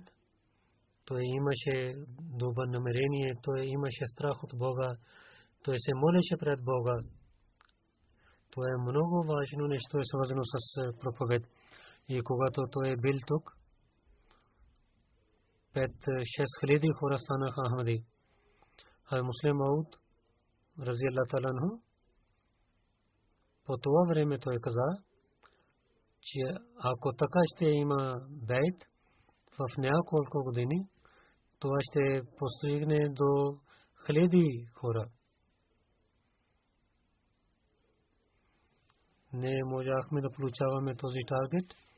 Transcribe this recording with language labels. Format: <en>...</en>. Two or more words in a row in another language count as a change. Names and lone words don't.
<bg>Той имаше добро намерение, той имаше страх от Бога, той се молеше пред Бога. Това е много важно нещо, свързано с проповед. И когато той е бил тук, 5-6 хиляди хора станаха ахмади. А Муслим Мауд,</bg> <ar>رضي الله تعالى عنه,</ar> <bg>по това време той каза, че ако така ще има бейт в няколко години, това ще постигне до хиляди хора. Не можахме да получаваме този таргет.</bg>